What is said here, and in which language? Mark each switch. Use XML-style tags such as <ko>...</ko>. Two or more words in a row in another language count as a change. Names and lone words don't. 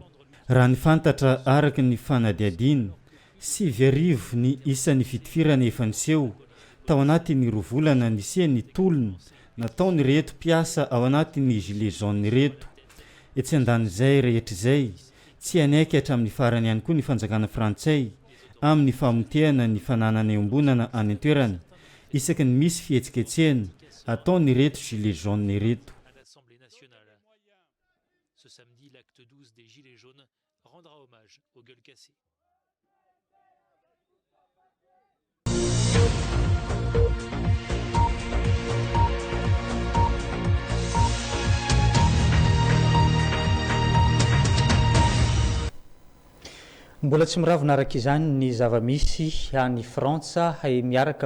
<mg>Raha ny fantatra araka ny fanadiadiana 7 ny isan'ny fitifirana efa niseho tao anatin'ny 2 volana nisehany tolona nataony reto mpiasa ao anatin'ny</mg> <fr>gilets jaunes</fr> <mg>reto. Etsy andan'izay rehetra izay tsy anaiky hatramin'ny farany ihany koa ny fanjakana frantsay amin'ny famotehana ny fananany ambonana any an-toerana isaky ny misy fihetsiketsehana ataony reto</mg> <fr>gilets jaunes</fr> <mg>reto.</mg> <fr>Ce samedi, l'acte 12 des Gilets jaunes rendra hommage aux gueules cassées.</fr> <mg>Mbola tsy miravina araka izany ny zava-misy any Frantsa miaraka</mg>